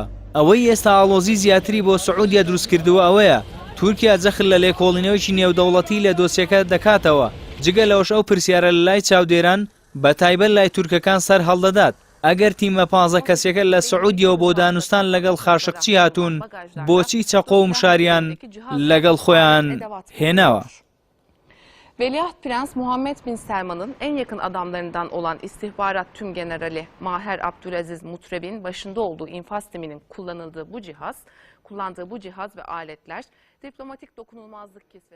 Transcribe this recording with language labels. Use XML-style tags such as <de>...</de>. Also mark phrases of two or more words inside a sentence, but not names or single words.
<ckb>ئەوەی ئێستا ئاڵۆزی زیاتری بۆ سعودیا دروستکردووە ئەوەیە تورکیا جەخت لە لێکۆڵینەوەیکی نێودەوڵەتی لە دۆسیەکە دەکاتەوە. جگە لەوەش ئەو پرسیارە لە لای چاودێران بە تایبەت لای تورکەکان سەر هەڵدەدات ئەگەر تیمە 15 کەسێکە لە سعودیەوە بۆ دانوستان لەگەڵ خاشقچی هاتوون بۆچی چەقۆ و مشاریان لەگەڵ خۆیان هێناوە.</ckb> <tr>Veliaht Prens Muhammed Bin Selman'ın en yakın adamlarından olan istihbarat tümgenerali Maher Abdülaziz Mutreb'in başında olduğu infaz timinin kullandığı bu cihaz ve aletler diplomatik dokunulmazlık kisvesi</tr>